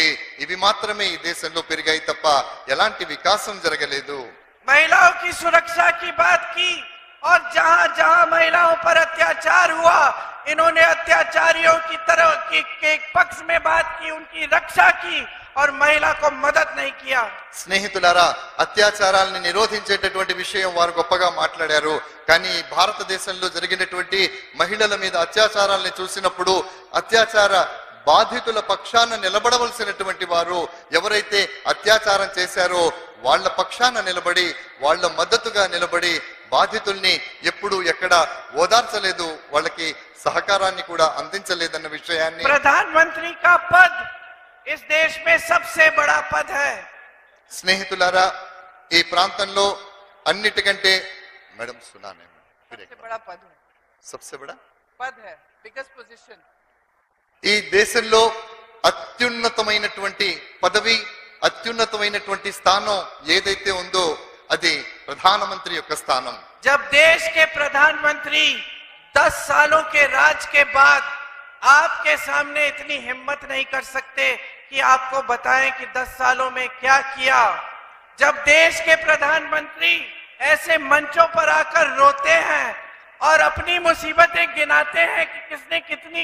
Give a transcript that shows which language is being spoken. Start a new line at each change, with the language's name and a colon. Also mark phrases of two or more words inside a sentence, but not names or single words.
Telugu: ఇవి మాత్రమే ఈ దేశంలో పెరిగాయి తప్ప ఎలాంటి వికాసం జరగలేదు.
Hindi: महिलाओं की सुरक्षा की बात की और जहां जहां महिलाओं पर अत्याचार हुआ, इन्होंने अत्याचारियों की तरह के पक्ष में बात की, उनकी रक्षा की और महिला को मदद नहीं किया।
Telugu: స్నేహితులారా, అత్యాచారాలను నిరోధించేటటువంటి విషయం వారు గొప్పగా మాట్లాడారు. కానీ భారతదేశంలో జరిగినటువంటి మహిళల మీద అత్యాచారాలను చూసినప్పుడు అత్యాచార బాధితుల పక్షాన నిలబడవలసినటువంటి వారు ఎవరైతే అత్యాచారం చేశారో వాళ్ళ పక్షాన నిలబడి, వాళ్ళ మద్దతుగా నిలబడి బాధితుల్ని ఎప్పుడు ఎక్కడ ఓదార్చలేదు, వాళ్ళకి సహకారాన్ని కూడా అందించలేదన్న విషయాన్ని.
Hindi: प्रधानमंत्री का पद इस देश में सबसे बड़ा पद है।
Telugu: స్నేహితులారా, ఈ ప్రాంతంలో అన్నిటికంటే మేడం సునానే
Hindi: सबसे बड़ा पद है, सबसे बड़ा पद है,
English: biggest position.
Telugu: ఈ దేశంలో అత్యున్నతమైనటువంటి పదవి, అత్యున్నతమైనటువంటి స్థానం ఏదైతే ఉందో అది ప్రధానమంత్రి యొక్క స్థానం.
Hindi: जब देश के प्रधानमंत्री 10 सालों के राज के बाद आपके सामने इतनी हिम्मत नहीं कर सकते कि आपको बताएं कि 10 सालों में क्या किया, जब देश के प्रधानमंत्री ऐसे मंचों पर आकर रोते हैं और अपनी मुसीबतें गिनाते हैं कि किसने कितनी